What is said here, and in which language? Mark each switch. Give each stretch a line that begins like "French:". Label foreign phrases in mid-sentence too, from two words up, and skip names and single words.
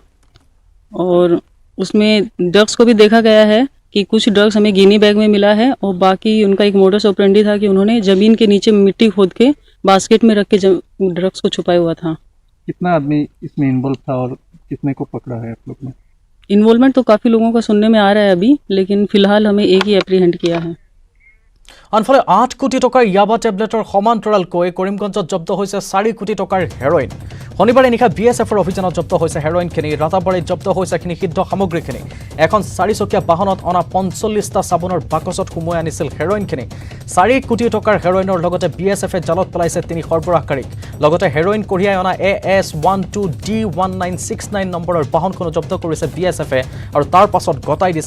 Hindi: और उसमें ड्रग्स को भी देखा गया है कि कुछ ड्रग्स हमें
English: gunny bag
Hindi: में मिला है और बाकी उनका एक
English: modus operandi
Hindi: था कि उन्होंने ज़मीन के नीचे मिट्टी खोद के बास्केट में रख के ड्रग्स को छुपाया हुआ था। कितना आदमी इसमें इन्वॉल्व था और कितने को पकड़ा है आप लोग ने? इन्वॉल्वमेंट तो काफ़ी लोगों का सुनने में आ रहा है अभी, लेकिन फ़िलहाल हमें एक ही एप्रीहेंड किया है।
Assamese: আনফালে 8 কোটি টকাৰ ইয়াবা টেবলেটৰ সমান্তৰালকৈ কৰিমগঞ্জত জব্দ হৈছে 4 কোটি টকাৰ হেৰইন শনিবাৰে নিশা বিএছএফৰ অভিযানত জব্দ হৈছে হেৰইনখিনি ৰাতাবাৰীত জব্দ হৈছে নিষিদ্ধ সামগ্ৰীখিনি এখন 4-চকীয়া বাহনত অনা 45টা চাবোনৰ বাকচত সুমুৱাই আনিছিল হেৰইনখিনি 4 কোটি টকাৰ হেৰইনৰ লগতে বিএছএফে জালত পেলাইছে 3 সৰবৰাহকাৰীক লগতে হেৰইন কঢ়িয়াই অনা AS12D1969 নম্বৰৰ বাহনখনো জব্দ কৰিছে বিএছএফে আৰু তাৰ পাছত গতাই দিছে